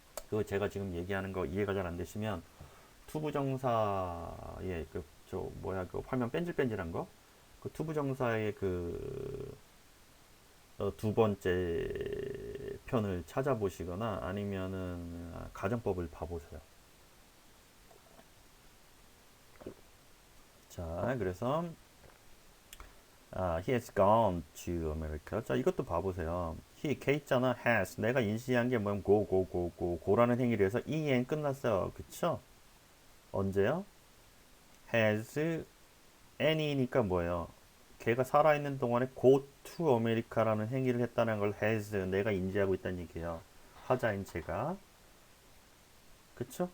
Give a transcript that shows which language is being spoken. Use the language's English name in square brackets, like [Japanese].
[Korean] 그거 제가 지금 얘기하는 거 이해가 잘 안 되시면 투부정사의 그 화면 뺀질뺀질한 거 그 투부정사의 그 두 번째 편을 찾아보시거나 아니면은 가정법을 봐보세요. 자, 그래서 [English] he has gone to America. [Korean] 자, 이것도 봐보세요. he, 걔 있잖아. has. 내가 인지한 게 뭐냐면 go라는 행위를 해서 en 끝났어요. 그쵸? 언제요? has any니까 뭐예요? 걔가 살아있는 동안에 [English] go to America [Korean] 라는 행위를 했다는 걸 has 내가 인지하고 있다는 얘기예요. 화자인 제가. 그쵸?